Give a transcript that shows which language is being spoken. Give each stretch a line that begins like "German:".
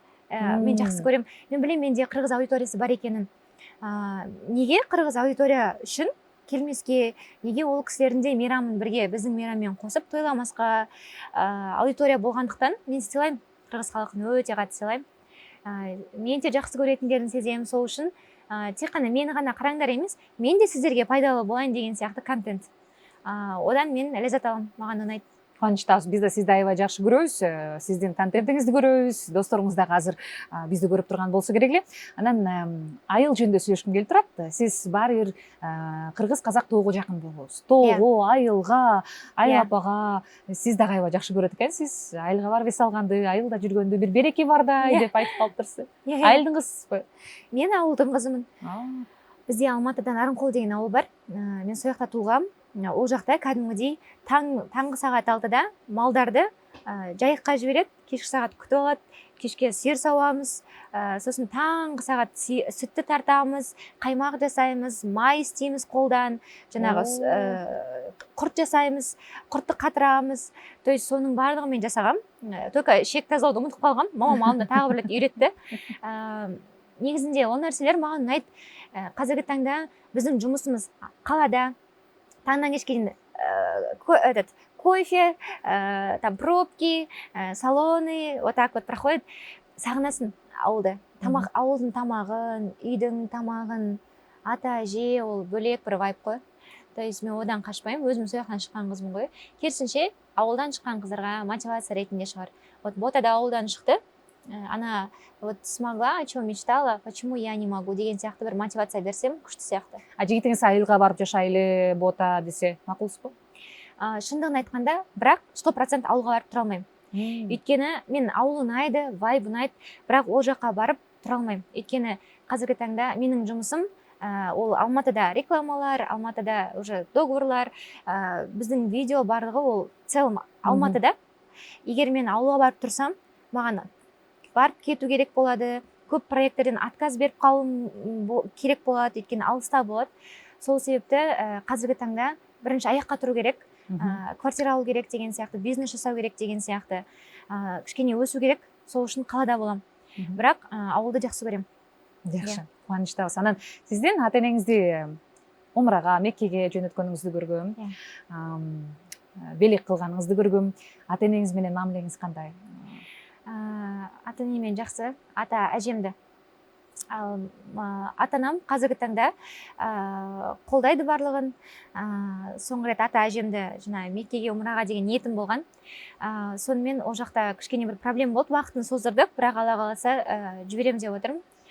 Kazakh: Мен жақсы көремін. Мен білемін, менде қырғыз аудиториясы бар екенін. Неге қырғыз аудитория үшін келмеске, неге ол кісілерінде мейрамын бірге біздің мейраммен қосып тойламасқа аудитория болғандықтан мен сыйлаймын, қырғыз халқын өте қатты сыйлаймын. Мен де жақсы көретіндерін сеземін, сол үшін тек қана мені ғана қараңдар емес, мен де сіздерге пайдалы болайын деген сияқты контент. Одан мен ләззат аламын, маған ұнайды.
Kyrgyz: Кубанычтабыз, биз да сизди аябай жакшы көрөбүз, сиздин контентиңизди көрөбүз, досторуңуз дагы азыр бизди көрүп турган болсо керек эле. Анан айыл жөнүндө сүйлөшкүм келип турат. Сиз баары бир кыргыз казак тоого жакын болобуз. Тоого, айылга, айыл апага сиз дагы аябай жакшы көрөт экенсиз. Айылга барып эс алганды, айылда жүргөндө бир береке бардай деп айтып калыптырсыз. Айылдын кызысызбы?
Kazakh: Мен ауылдың қызымын. Бізде Алматыдан Нарынқол деген ауыл бар. Мен сол жақта туылғам. Ол жақта кәдімгідей таңғы сағат 6-да малдарды жайыққа жібереді, кешкі сағат күтіп алады, кешке сиыр сауамыз, сосын таңғы сағат сүтті тартамыз, қаймақ жасаймыз, май істейміз қолдан, жаңағы құрт жасаймыз, құртты қатырамыз.
Russian: То есть
Kazakh: соның барлығын мен жасағам.
Russian: Только
Kazakh: шек тазалауды ұмытып қалғам, мамам алдында тағы бір рет үйретті. Негізінде ол нәрселер маған ұнайды. Қазіргі таңда біздің жұмысымыз қалада, таңнан кешке дейін кофе,
Russian: там пробки, салоны, вот так вот проходит.
Kazakh: Сағынасың ауылды. Ауылдың тамағын, үйдің тамағын, ата әже, ол бөлек бір вайб қой. То есть мен одан қашпаймын, өзім сол жақтан шыққан қызбын ғой. Керісінше, ауылдан шыққан қыздарға мотивация ретінде шығар. Вот Бота да ауылдан шықты.
Russian: Она вот смогла, о чем мечтала, почему я не могу
Kazakh: деген сияқты бір мотивация берсем, күшті сияқты.
Kyrgyz: Жігітіңіз айылға барып жашайлы, Бота десе мақұлсыз ба?
Kazakh: Шындығын айтқанда, бірақ 100% ауылға барып тұра алмаймын. Өйткені мен ауыл ұнайды, вайб ұнайды, бірақ ол жаққа барып тұра алмаймын. Өйткені қазіргі таңда менің жұмысым ол Алматыда рекламалар, Алматыда уже договорлар, біздің видео барлығы ол целом Алматыда. Егер мен ауылға барып тұрсам, маған барып кету керек болады, көп проекттерден отказ беріп қалу керек болады, өйткені алыста болады. Сол себепті қазіргі таңда бірінші аяққа тұру керек, квартира алу керек деген сияқты, бизнес жасау керек деген сияқты, кішкене өсу керек, сол үшін қалада болам. Бірақ ауылды жақсы көремін.
Kyrgyz: Жақсы, қуаныштабыз. Анан сізден ата-энеңизди умраға, Меккеге жөнөткөнүңүздү көргөм, белек кылганыңызды көргөм. Ата-энеңиз менен мамилеңиз кандай?
Kazakh: Ата-енемен жақсы, ата әжемді. Ата-анам қазіргі таңда қолдайды барлығын. Соңғы рет ата әжемді Меккеге умраға деген ниетім болған. Сонымен ол жақта кішкене бір проблема болды, уақытын создырдық, бірақ Алла қаласа жібереміз деп отырмын.